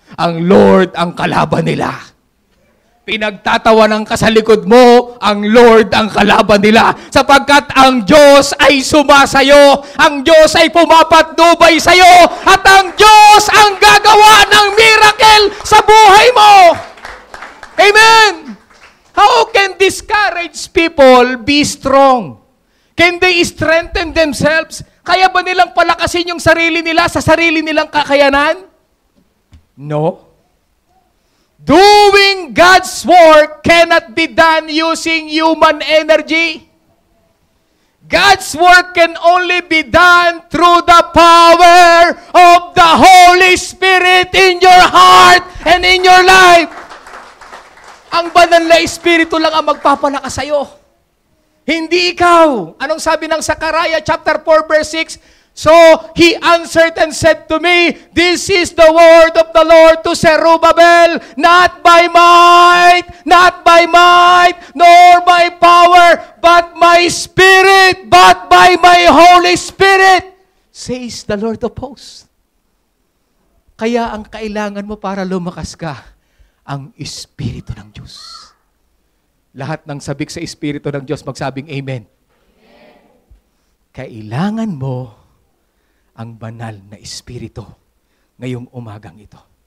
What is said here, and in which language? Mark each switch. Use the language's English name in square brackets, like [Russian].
[Filipino] Ang Lord ang kalaban nila. Pinagtatawanan ka sa likod mo, ang Lord ang kalaban nila. Sapagkat ang Diyos ay sumasayo, ang Diyos ay pumapatnubay sa'yo, at ang Diyos ang gagawa ng miracle sa buhay mo. Amen! [English] How can discouraged people be strong? Can they strengthen themselves? [Filipino] Kaya ba nilang palakasin yung sarili nila sa sarili nilang kakayanan? [English] No. Doing God's work cannot be done using human energy. God's work can only be done through the power of the Holy Spirit in your heart and in your life. [Filipino] Ang banal na Espiritu lang ang magpapalakas sa'yo. Hindi ikaw. Anong sabi ng Zechariah chapter 4 verse 6? [English] So he answered and said to me, this is the word of the Lord to Zerubbabel, not by might, nor by power, but my Spirit, but by my Holy Spirit, says the Lord of hosts. [Filipino] Kaya ang kailangan mo para lumakas ka, ang Espiritu ng Diyos. Lahat ng sabik sa Espiritu ng Diyos, magsabing Amen. Kailangan mo ang banal na Espiritu ngayong umagang ito.